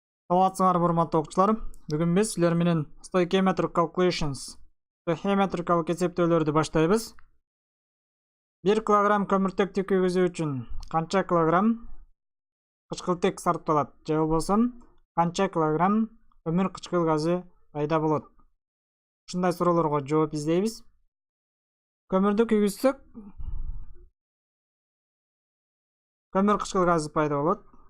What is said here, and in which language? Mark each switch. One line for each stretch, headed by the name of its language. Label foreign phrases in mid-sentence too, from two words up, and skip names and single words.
Kyrgyz: Саламатсыңар урматтуу окуучулар. Бүгүн биз силер менен
English: stoichiometric calculations,
Kyrgyz: stoichiometrикалык эсептөөлөрдү баштайбыз. 1 килограмм көмүртекти күйгүзүү үчүн канча килограмм кычкылтек сарпталат же болбосо канча килограмм көмүр кычкыл газы пайда болот? Ушундай суроолорго жооп издейбиз. Көмүрдү күйгүзсөк, көмүр кычкыл газы пайда болот.